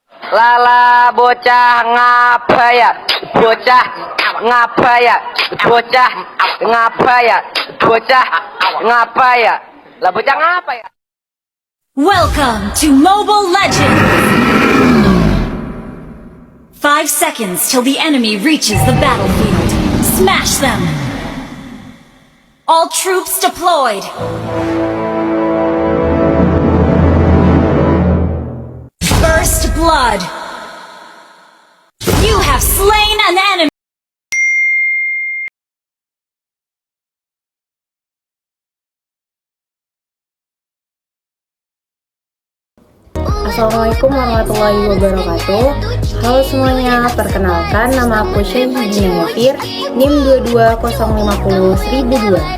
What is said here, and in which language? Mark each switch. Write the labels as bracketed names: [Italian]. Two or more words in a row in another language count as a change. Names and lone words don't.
[Javanese] Lala bocah ngapa ya? Bocah ngapa ya? Bocah ngapa ya? Bocah ngapa ya? Lah bocah ngapa ya? [English] Welcome to Mobile Legends! 5 seconds till the enemy reaches the battlefield. Smash them! All troops deployed! First blood! You have slain an enemy! [Arabic] السلام عليكم ورحمة الله وبركاته. [Indonesian] Halo semuanya, perkenalkan nama aku Syahi Ginafir, NIM 22050-1002.